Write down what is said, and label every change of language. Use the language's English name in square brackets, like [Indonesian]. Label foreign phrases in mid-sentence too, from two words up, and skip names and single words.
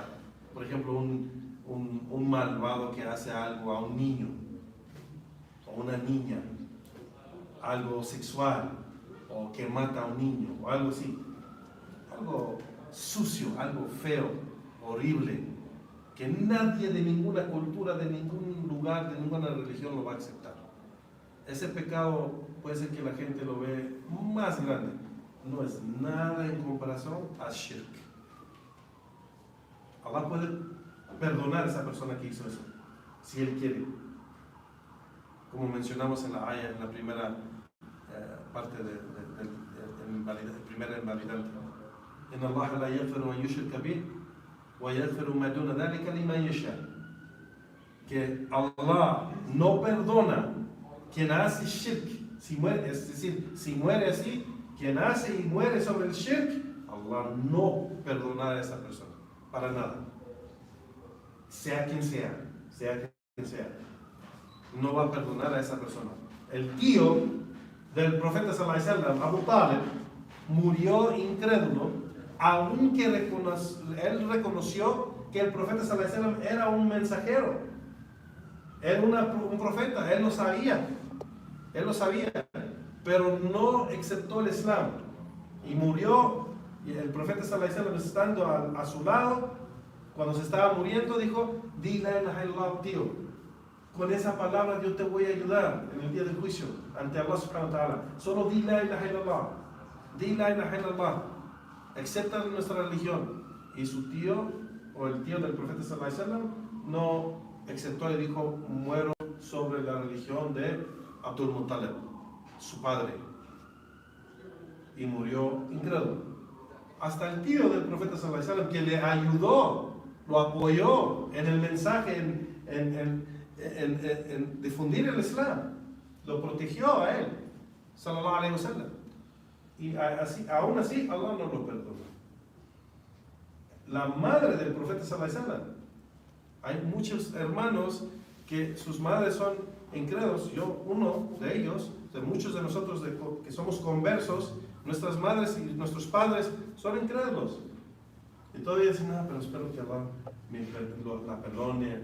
[Spanish] Por ejemplo, un malvado que hace algo a un niño o una niña, algo sexual, o que mata a un niño, o algo así, algo sucio, algo feo, horrible, que nadie de ninguna cultura, de ningún lugar, de ninguna religión lo va a aceptar. Ese pecado puede ser que la gente lo ve más grande, no es nada en comparación a shirk. Allah puede perdonar a esa persona que hizo eso, si Él quiere. Como mencionamos en la ayah, en la primera parte del primer invalidante. [Arabic] إن الله لا يغفر أن يشرك به ويغفر ما دون ذلك لمن يشاء. [Spanish] Que Allah no perdona quien hace shirk, si muere, es decir, si muere así, quien hace y muere sobre el shirk, Allah no perdonará a esa persona, para nada. Sea quien sea, sea quien sea, no va a perdonar a esa persona. El tío del profeta [Arabic] صلى الله عليه وسلم, [Spanish] Abu Talib, murió incrédulo, aunque él reconoció que el profeta [Arabic] صلى الله عليه وسلم [Spanish] era un mensajero, era un profeta, él lo sabía, pero no aceptó el Islam y murió. Y el profeta [Arabic] صلى الله عليه وسلم, [Spanish] estando a su lado, cuando se estaba muriendo, dijo: di [Arabic] لا إله إلا الله, [Spanish] tío, con esa palabra yo te voy a ayudar en el día del juicio ante Allah [Arabic] سبحانه وتعالى. [Spanish] Solo di [Arabic] لا إله إلا الله, [Spanish] di [Arabic] لا إله إلا الله, [Spanish] acepta nuestra religión. Y su tío, o el tío del profeta [Arabic] صلى الله عليه وسلم, [Spanish] no aceptó y dijo: muero sobre la religión de Abdul Muttalib, su padre, y murió incrédulo. Hasta el tío del profeta [Arabic] صلى الله عليه وسلم, [Spanish] que le ayudó, lo apoyó en el mensaje, en difundir el Islam, lo protegió a él, [Arabic] صلى الله عليه وسلم, [Spanish] y aún así Allah no lo perdonó. La madre del profeta [Arabic] صلى الله عليه وسلم, [Spanish] hay muchos hermanos que sus madres son incrédulos. Yo, uno de ellos, de muchos de nosotros que somos conversos, nuestras madres y nuestros padres son incrédulos. Y todavía dicen: no, pero espero que Allah la perdone.